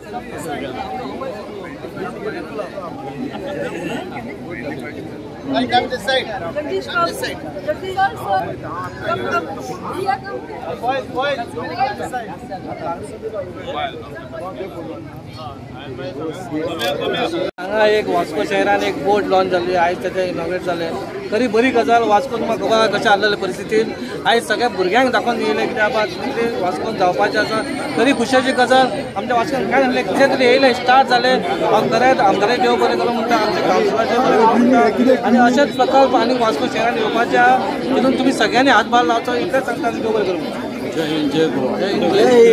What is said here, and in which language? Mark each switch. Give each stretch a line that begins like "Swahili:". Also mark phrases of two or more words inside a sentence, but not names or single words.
English: Come this side. Come this side. Boys, come this side.
Konkani: हांगा एक वास्को शहरान एक बोर्ड लॉन्च जाल्ली आयज तेचे इनॉग्रेट जालें खरी बरी गजाल वास्कोन म्हाका खबर कशें आसलेले परिस्थितीन आयज सगळ्या भुरग्यांक दाखोवन दिले कित्याक बाबा कितें वास्कोन जावपाचें आसा खरी खुशाची गजाल आमच्या वास्कोन काय जालें कितें तरी येयलें स्टार्ट जालें आमदारान देव बरें करूं म्हणटा आमच्या कावन्सिलराचें बरें करूं म्हणटा आनी अशेंच प्रकल्प आनी वास्को शहरान येवपाचे आहा तितून तुमी सगळ्यांनी हातभार लावचो इतलेंच सांगता आनी देव बरें करूं म्हणटा जय हिंद जय गोवा जय हिंद जय